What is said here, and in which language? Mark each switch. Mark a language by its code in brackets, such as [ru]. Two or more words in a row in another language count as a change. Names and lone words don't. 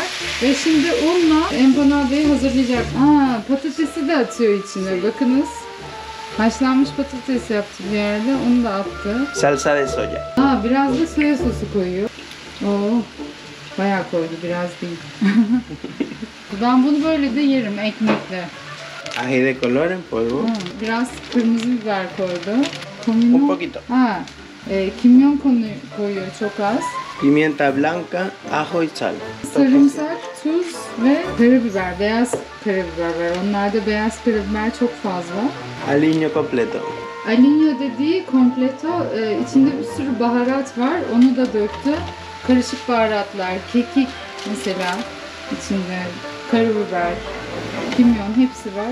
[tr] Ve şimdi unla empanadayı hazırlayacak. Patatesi de atıyor içine. Bakınız. Haşlanmış patates yaptı bir yerde. Onu da attı. [es] Salsa de soya. [tr] Biraz da soya sosu koyuyor. Oo, bayağı koydu, biraz değil. Ben bunu böyle de yerim ekmekle. [es] Ají de color en polvo. [tr] Biraz kırmızı biber koydu. [es] Un poquito. [tr] Kimyon koyuyor çok az. [es] Pimienta blanca, ajo y sal. [tr] Sarımsak, tuz ve karabiber, beyaz karabiber var. Onlarda beyaz karabiber çok fazla. [es] Aliño completo. [tr] Aliño dediği kompleto, içinde bir sürü baharat var. Onu da döktü. Karışık baharatlar, kekik mesela içinde, karabiber, kimyon hepsi var.